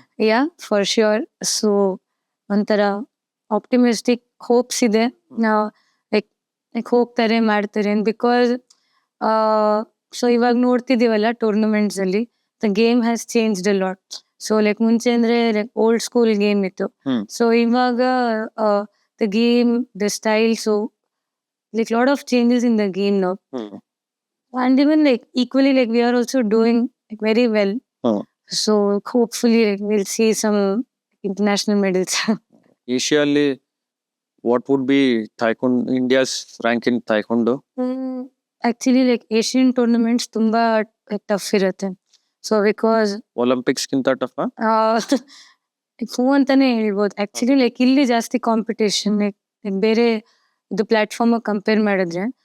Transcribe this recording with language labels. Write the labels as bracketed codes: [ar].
[en] Yeah for sure. [kn] So ಒಂಥರ optimistic hopes ಇದೆ. Like ಹೋಗ್ತಾರೆ ಮಾಡ್ತಾರೆ ಬಿಕಾಸ್ ಸೊ ಇವಾಗ ನೋಡ್ತಿದೀವಲ್ಲ ಟೂರ್ನಮೆಂಟ್ಸ್ ಅಲ್ಲಿ [en] The game has changed a lot. [kn] So like ಮುಂಚೆ ಅಂದ್ರೆ ಲೈಕ್ ಓಲ್ಡ್ ಸ್ಕೂಲ್ ಗೇಮ್ ಇತ್ತು. [en] So ಇವಾಗ the game, the style, so like lot of changes in the game now. And even like equally like we are also doing like very well. So hopefully like we'll see some international medals. Asia ಅಲ್ಲಿ what would be taekwondo India's rank in taekwondo? [kn] Actually like Asian tournaments ತುಂಬಾ tough ಇರುತ್ತೆ. [en] So because [kn] Olympics ಗಿಂತ tough ಹೂ ಅಂತಾನೆ ಹೇಳ್ಬೋದು. Actually like ಇಲ್ಲಿ ಜಾಸ್ತಿ competition, like ಬೇರೆ ಇದು ಪ್ಲಾಟ್ಫಾರ್ಮ್ ಕಂಪೇರ್ ಮಾಡಿದ್ರೆ.